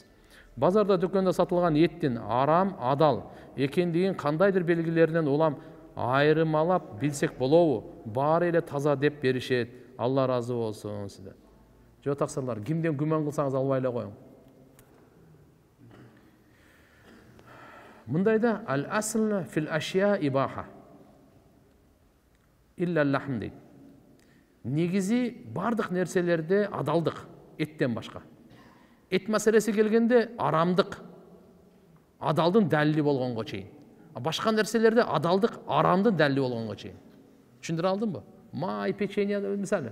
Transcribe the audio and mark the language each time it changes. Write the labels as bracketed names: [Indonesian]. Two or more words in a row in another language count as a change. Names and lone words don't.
[Kyrgyz] Базарда, дүкөндө сатылган эттин арам, адал экендигин кандайдыр белгилеринен улам айрымалап билсек болобу? Баары эле таза деп беришет. Алла разы болсун сизден. Жок таксырлар, кимден күмөн кылсаңыз албай эле коюң. [Arabic] Мындайда الأصل في الأشياء الإباحة. إلا اللحم дейт. [Kyrgyz] Негизи бардык нерселерде адалдык, эттен башка. Эт маселеси келгенде арамдык, адалдын далили болгонго чейин. Башка нерселерде адалдык, арамдын далили болгонго чейин. Түшүндүрө алдымбы? Май, печенье мисалы.